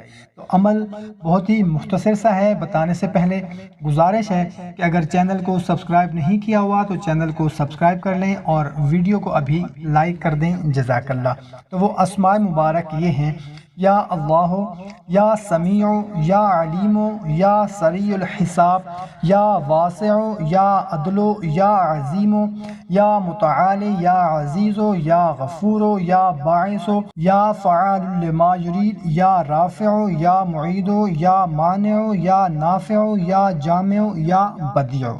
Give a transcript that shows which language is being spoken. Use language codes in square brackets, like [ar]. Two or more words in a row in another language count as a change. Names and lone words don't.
[ur] تو عمل بہت ہی مختصر سا ہے، بتانے سے پہلے گزارش ہے کہ اگر چینل کو سبسکرائب نہیں کیا ہوا تو چینل کو سبسکرائب کر لیں اور ویڈیو کو ابھی لائک کر دیں، [ar] جزاک اللہ۔ [ur] تو وہ اسماء مبارک یہ ہیں: [ar] یا اللہ، یا سمیع، یا علیم، یا سریع الحساب، یا واسع، یا عدل، یا عظیم، یا متعال، یا عزیز، یا غفور، یا باعث، یا فعال لما یرید، یا رافع، یا معید، یا مانع، یا نافع، یا جامع، یا بدیع۔